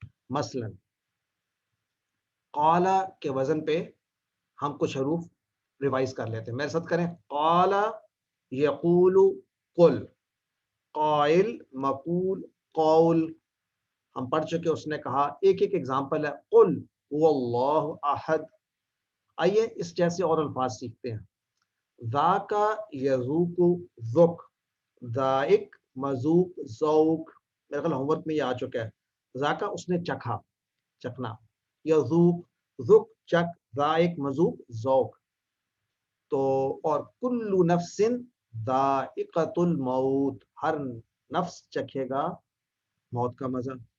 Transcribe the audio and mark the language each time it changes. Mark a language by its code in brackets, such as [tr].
[ur] مثلا قالا کے وزن پہ ہم کچھ حروف ریوائز کر لیتے ہیں، میرے ساتھ کریں. [ar] قالا، یقول، قل، قائل، مقول، قول. [ur] ہم پڑھ چکے، اس نے کہا. ایک ایک ایگزامپل ہے. [ar] قل هو اللہ احد. [ur] آئیے اس جیسے اور الفاظ سیکھتے ہیں. [ar] ذاک یذوق، ذوق، ذائق، مذوق، ذوق. [ur] میرے خیال ہوم ورک میں یہ آ چکا ہے. ذاک اس نے چکھا، چکھنا. [ar] یذوق، ذوق، [ur] چک. [ar] ذائق، مذوق، ذوق. [ur] تو اور [ar] کل نفس ذائقۃ الموت، [ur] ہر نفس چکھے گا موت کا مزہ.